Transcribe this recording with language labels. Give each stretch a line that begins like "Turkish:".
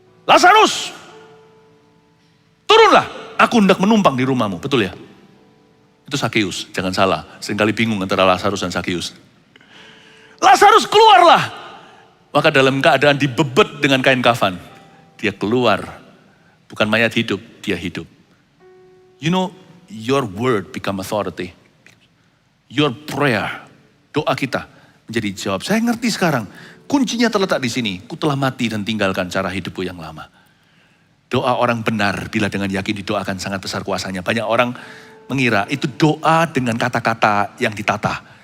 Indonesian: Lazarus, turunlah. Aku hendak menumpang di rumahmu. Betul ya? Itu Sakeus. Jangan salah. Seringkali bingung antara Lazarus dan Sakeus. Lazarus keluarlah. Maka dalam keadaan dibebet dengan kain kafan, dia keluar. Bukan mayat hidup, dia hidup.
English: You know, your word become authority. Your prayer,
Indonesian: doa kita menjadi jawab. Saya ngerti sekarang, kuncinya terletak di sini. Ku telah mati dan tinggalkan cara hidupku yang lama. Doa orang benar bila dengan yakin didoakan sangat besar kuasanya. Banyak orang mengira itu doa dengan kata-kata yang ditata.